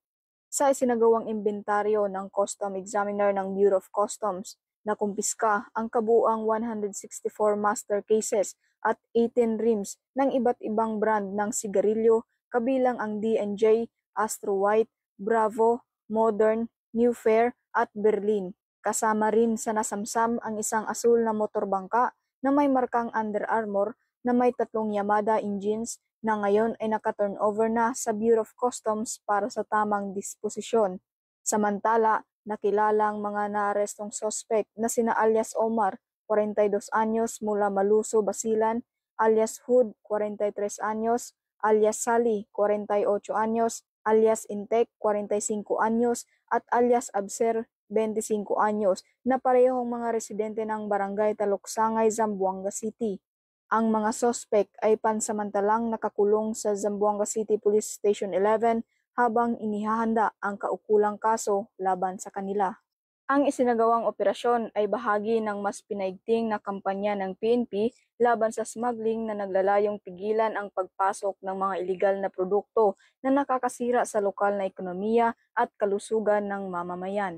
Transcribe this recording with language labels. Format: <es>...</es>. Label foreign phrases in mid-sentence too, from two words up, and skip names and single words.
<tl>Sa isinagawang imbentaryo ng Custom Examiner ng Bureau of Customs, nakumpiska ang kabuuang 164</tl> <en>master cases</en> <tl>at 18 rims ng iba't ibang brand ng sigarilyo kabilang ang D&J, Astro White, Bravo, Modern, New Fair at Berlin. Kasama rin sa nasamsam ang isang asul na motorbangka na may markang Under Armour na may 3 Yamada engines na ngayon ay naka-turnover na sa Bureau of Customs para sa tamang disposisyon. Samantala, nakilalang mga naarestong sospek na sina alias Omar, 42 anyos mula Maluso, Basilan, alias Hood, 43 anyos, alias Sally, 48 anyos, alias Intek, 45 anyos, at alias Abser, 25 anyos, na parehong mga residente ng Barangay Taluksangay, Zamboanga City. Ang mga sospek ay pansamantalang nakakulong sa Zamboanga City Police Station 11 habang inihahanda ang kaukulang kaso laban sa kanila. Ang isinagawang operasyon ay bahagi ng mas pinaigting na kampanya ng PNP laban sa smuggling na naglalayong pigilan ang pagpasok ng mga iligal na produkto na nakakasira sa lokal na ekonomiya at kalusugan ng mamamayan.</tl>